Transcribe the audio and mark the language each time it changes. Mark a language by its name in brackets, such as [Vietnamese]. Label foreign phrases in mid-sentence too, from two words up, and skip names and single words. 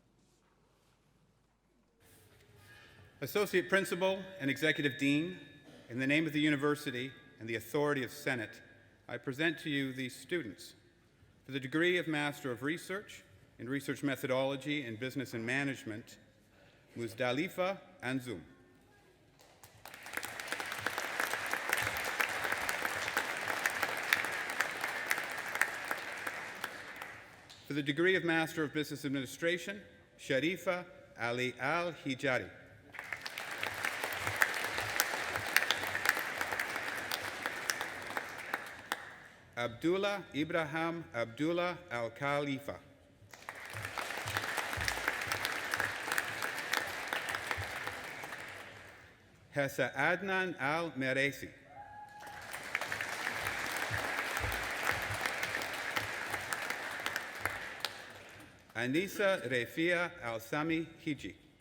[English] Associate Principal and Executive Dean, in the name of the University and the authority of Senate, I present to you these students for the degree of Master of Research in Research Methodology and Business and Management, Muzdalifa Anzoum. For the degree of Master of Business Administration, Sharifa Ali Al-Hijari. Abdullah Ibrahim Abdullah Al-Khalifa. Hessa Adnan Al-Meresi. Anisa Refia Al-Sami Hiji.